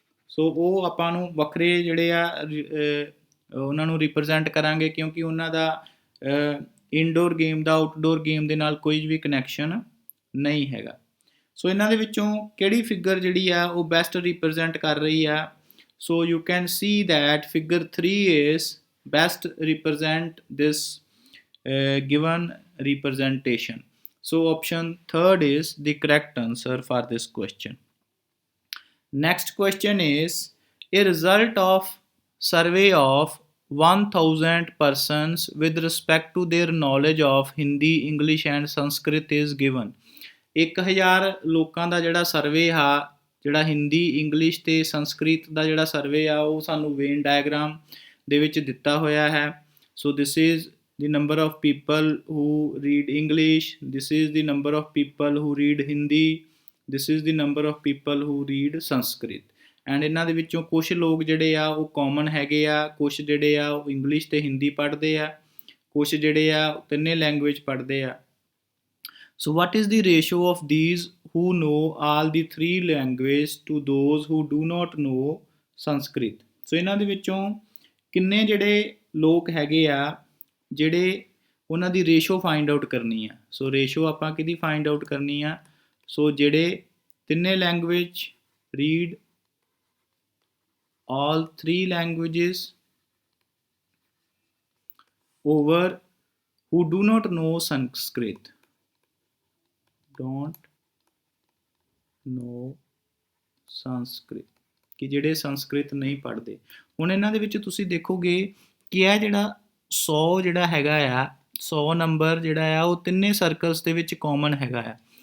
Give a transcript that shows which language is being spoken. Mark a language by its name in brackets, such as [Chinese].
[Punjabi] ਸੋ ਉਹ ਆਪਾਂ ਨੂੰ ਵੱਖਰੇ ਜਿਹੜੇ ਆ ਉਹਨਾਂ ਨੂੰ ਰਿਪਰੈਜ਼ੈਂਟ ਕਰਾਂਗੇ, ਕਿਉਂਕਿ ਉਹਨਾਂ ਦਾ ਇਨਡੋਰ ਗੇਮ ਦਾ ਆਊਟਡੋਰ ਗੇਮ ਦੇ ਨਾਲ ਕੋਈ ਵੀ ਕਨੈਕਸ਼ਨ ਨਹੀਂ ਹੈਗਾ। ਸੋ ਇਹਨਾਂ ਦੇ ਵਿੱਚੋਂ ਕਿਹੜੀ ਫਿਗਰ ਜਿਹੜੀ ਆ ਉਹ ਬੈਸਟ ਰਿਪਰੈਜ਼ੈਂਟ ਕਰ ਰਹੀ ਆ? [English] So you can see that figure 3 is best represent this given representation। so option third is the correct answer for this question। next question is a result of survey of 1000 persons with respect to their knowledge of Hindi, English and Sanskrit is given। [Punjabi] 1000 ਲੋਕਾਂ ਦਾ ਜਿਹੜਾ survey ਆ, ਜਿਹੜਾ Hindi, English ਅਤੇ ਸੰਸਕ੍ਰਿਤ ਦਾ ਜਿਹੜਾ survey ਆ ਉਹ ਸਾਨੂੰ vein diagram ਦੇ ਵਿੱਚ ਦਿੱਤਾ ਹੋਇਆ ਹੈ। [English] So this is the number of people who read English, this is the number of people who read Hindi, this is the number of people who read Sanskrit। [Punjabi] And ਇਹਨਾਂ ਦੇ ਵਿੱਚੋਂ ਕੁਛ ਲੋਕ ਜਿਹੜੇ ਆ ਉਹ ਕਾਮਨ ਹੈਗੇ ਆ, ਕੁਛ ਜਿਹੜੇ ਆ ਉਹ ਇੰਗਲਿਸ਼ ਅਤੇ ਹਿੰਦੀ ਪੜ੍ਹਦੇ ਆ, कुछ जिहड़े आ तिन्ने लैंगुएज पढ़दे आ। [English] So what is the ratio of these who know all the three languages to those who do not know Sanskrit? [Punjabi] ਸੋ ਇਹਨਾਂ ਦੇ ਵਿੱਚੋਂ ਕਿੰਨੇ ਜਿਹੜੇ ਲੋਕ ਹੈਗੇ ਆ ਜਿਹੜੇ ਉਹਨਾਂ ਦੀ ਰੇਸ਼ੋ ਫਾਈਂਡ ਆਊਟ ਕਰਨੀ ਆ। ਸੋ ਰੇਸ਼ੋ ਆਪਾਂ ਕਿਹਦੀ ਫਾਈਂਡ ਆਊਟ ਕਰਨੀ ਆ? [English] ਸੋ [Punjabi] ਜਿਹੜੇ ਤਿੰਨੇ [English] Language read all three languages over who do not know Sanskrit. Don't know Sanskrit [Punjabi] ਕਿ ਜਿਹੜੇ ਸੰਸਕ੍ਰਿਤ ਨਹੀਂ ਪੜ੍ਹਦੇ। ਹੁਣ ਇਹਨਾਂ ਦੇ ਵਿੱਚ ਤੁਸੀਂ ਦੇਖੋਗੇ ਕਿ ਇਹ ਜਿਹੜਾ 100 ਜਿਹੜਾ ਹੈਗਾ ਆ 100 ਨੰਬਰ ਜਿਹੜਾ ਆ ਉਹ ਤਿੰਨੇ ਸਰਕਲਸ ਦੇ ਵਿੱਚ ਕਾਮਨ ਹੈਗਾ ਆ।